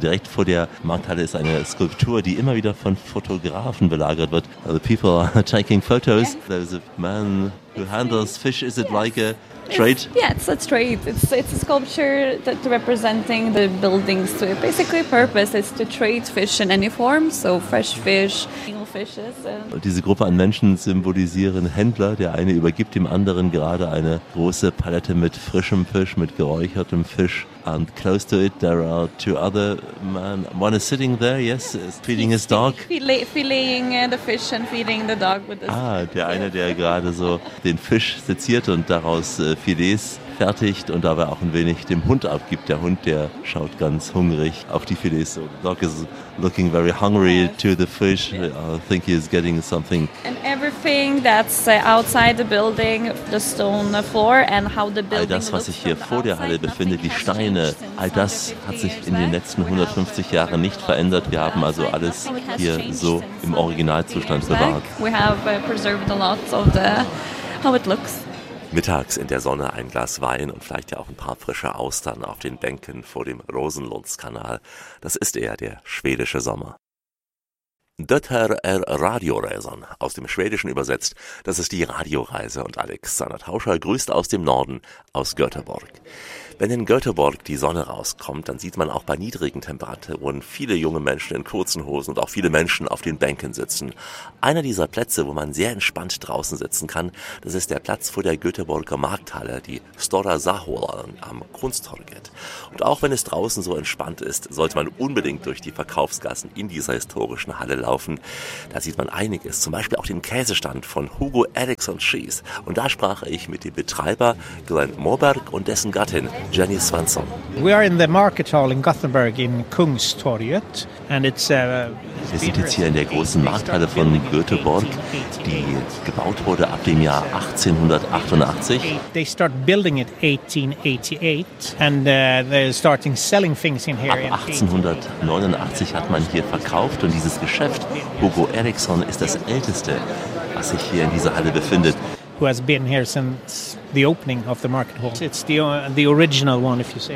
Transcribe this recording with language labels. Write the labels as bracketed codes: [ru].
[de] direkt vor der Markthalle ist eine Skulptur, die immer wieder von Fotografen belagert wird. [en] The people are taking photos. Yeah. There's a man who handles fish. Is it like a trade? It's a trade. It's a sculpture that representing the buildings. So basically, purpose is to trade fish in any form. So fresh fish. [de] Und diese Gruppe an Menschen symbolisieren Händler. Der eine übergibt dem anderen gerade eine große Palette mit frischem Fisch, mit geräuchertem Fisch. [en] And close to it, there are two other men. One is sitting there, yes, feeding his dog. Filleting the fish and feeding the dog with [de] this. Ah, der eine, der gerade so den Fisch seziert und daraus Filets fertigt und dabei auch ein wenig dem Hund abgibt. Der Hund, der schaut ganz hungrig auf die Filets. [en] So the dog is looking very hungry to the fish. I think he is getting something. And everything that's outside the building, the stone floor and how the building [de] all das, was sich hier vor der Halle befindet, die Steine, all das hat sich in den letzten 150 Jahren nicht verändert. Wir haben also alles hier so im Originalzustand bewahrt. [en] We have preserved a lot of the how it looks. [de] Mittags in der Sonne ein Glas Wein und vielleicht ja auch ein paar frische Austern auf den Bänken vor dem Rosenlundskanal. Das ist eher der schwedische Sommer. [sv] Det här är Radioresan, [de] aus dem Schwedischen übersetzt. Das ist die Radioreise und Alexander Tauscher grüßt aus dem Norden, aus Göteborg. Wenn in Göteborg die Sonne rauskommt, dann sieht man auch bei niedrigen Temperaturen viele junge Menschen in kurzen Hosen und auch viele Menschen auf den Bänken sitzen. Einer dieser Plätze, wo man sehr entspannt draußen sitzen kann, das ist der Platz vor der Göteborger Markthalle, die Stora Sahoran am Kunsttorget. Und auch wenn es draußen so entspannt ist, sollte man unbedingt durch die Verkaufsgassen in dieser historischen Halle laufen. Da sieht man einiges, zum Beispiel auch den Käsestand von Hugo Eriksson Cheese. Und da sprach ich mit dem Betreiber Glenn Moberg und dessen Gattin Jenny Svensson. [en] We are in the market hall in Gothenburg in Kungstorget and it's [de] wir sind jetzt hier in der großen Markthalle von Göteborg, die gebaut wurde ab dem Jahr 1888. [en] They start building it 1888 and they're starting selling things in here. [de] Ab 1889 hat man hier verkauft und dieses Geschäft Hugo Eriksson ist das älteste, was sich hier in dieser Halle befindet. [en] Who has been here since the opening of the market hall. It's the original one, if you say.